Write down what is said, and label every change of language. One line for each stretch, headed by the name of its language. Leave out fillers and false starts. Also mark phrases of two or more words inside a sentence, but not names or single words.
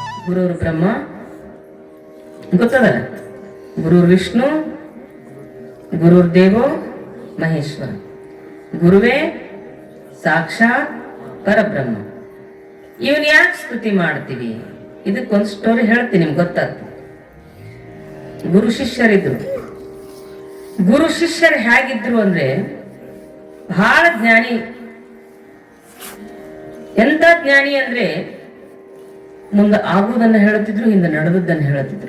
Sanskrit: ಗುರುರ್ ಬ್ರಹ್ಮ ಗೊತ್ತದಲ್ಲ, ಗುರುರ್ ವಿಷ್ಣು, ಗುರುರ್ ದೇವೋ ಮಹೇಶ್ವರ, ಗುರುವೇ ಸಾಕ್ಷಾತ್ ಪರಬ್ರಹ್ಮ.
Kannada: ಇವನ್ ಯಾಕೆ ಸ್ತುತಿ ಮಾಡ್ತೀವಿ? ಇದಕ್ಕೊಂದು ಸ್ಟೋರಿ ಹೇಳ್ತೀನಿ, ನಿಮ್ಗೆ ಗೊತ್ತಾಗ್ತದೆ. ಗುರು ಶಿಷ್ಯರಿದ್ರು. ಗುರು ಶಿಷ್ಯರು ಹೇಗಿದ್ರು ಅಂದ್ರೆ ಬಹಳ ಜ್ಞಾನಿ. ಎಂತ ಜ್ಞಾನಿ ಅಂದ್ರೆ ಮುಂದೆ ಆಗುವುದನ್ನು ಹೇಳುತ್ತಿದ್ರು, ಹಿಂದೆ ನಡೆದದ್ದನ್ನು ಹೇಳುತ್ತಿದ್ರು.